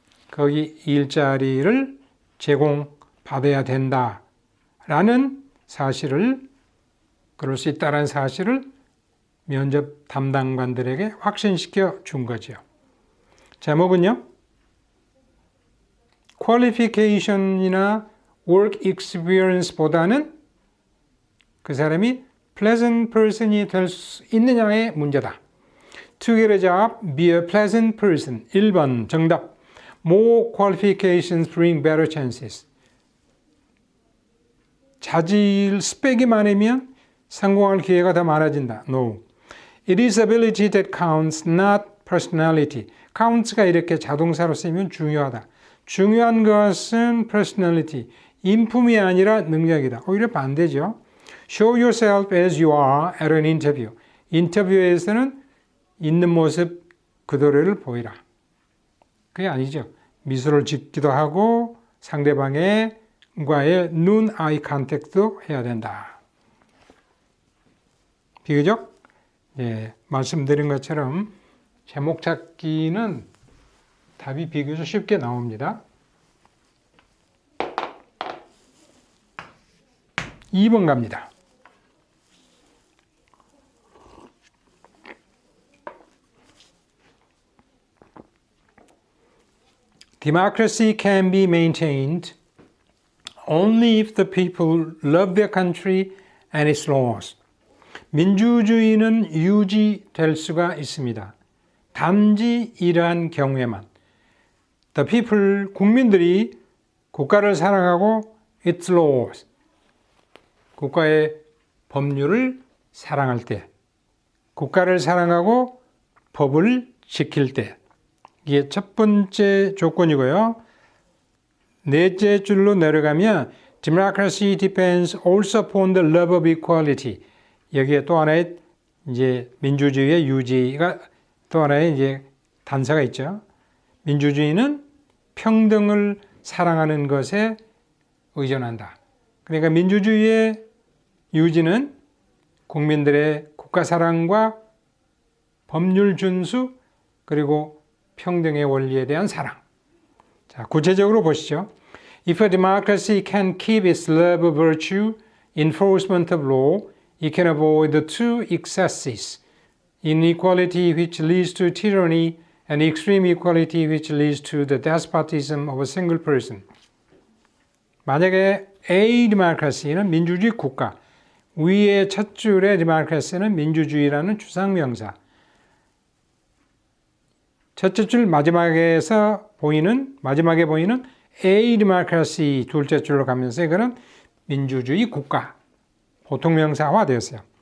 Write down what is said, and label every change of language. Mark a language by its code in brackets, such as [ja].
[ko] 거기 일자리를 제공받아야 된다라는 사실을, 그럴 수 있다는 사실을 면접 담당관들에게 확신시켜 준 거죠. 제목은요, qualification이나 work experience 보다는 그 사람이 pleasant person 이 될 수 있느냐의 문제다. [en] To get a job, be a pleasant person. [ko] 1번 정답. [en] More qualifications bring better chances. [ko] 자질 스펙이 많으면 성공할 기회가 더 많아진다. [en] No. It is ability that counts, not personality. [ko] counts가 이렇게 자동사로 쓰이면 중요하다. 중요한 것은 personality, 인품이 아니라 능력이다. 오히려 반대죠. [en] Show yourself as you are at an interview. [ko] 인터뷰에서는 있는 모습 그대로를 보이라. 그게 아니죠. 미소를 짓기도 하고 상대방과의 눈 아이 컨택트도 해야 된다. 비교적 말씀드린 것처럼 제목 찾기는 답이 비교적 쉽게 나옵니다. 2번 갑니다. [en] Democracy can be maintained only if the people love their country and its laws. [ko] 민주주의는 유지될 수가 있습니다. 단지 이러한 경우에만. The people, 국민들이 국가를 사랑하고 its laws, 국가의 법률을 사랑할 때, 국가를 사랑하고 법을 지킬 때, 이게 첫 번째 조건이고요. [en] 넷째 줄로 내려가면 democracy depends also upon the love of equality. [ko] 여기에 또 하나의 이제 민주주의의 유지가 또 하나의 이제 단서가 있죠. 민주주의는 평등을 사랑하는 것에 의존한다. 그러니까 민주주의의 유지는 국민들의 국가 사랑과 법률 준수 그리고 평등의 원리에 대한 사랑. 자, 구체적으로 보시죠. [en] If a democracy can keep its love of virtue, enforcement of law, it can avoid the two excesses, inequality which leads to tyranny and extreme equality which leads to the despotism of a single person. [ko] 만약에 A democracy 는 민주주의 국가, 위의 첫 줄의 democracy는 민주주의라는 추상명사, 첫째 줄 마지막에 보이는 A democracy 둘째 줄로 가면서 이거는 민주주의 국가, 보통명사화 되었어요.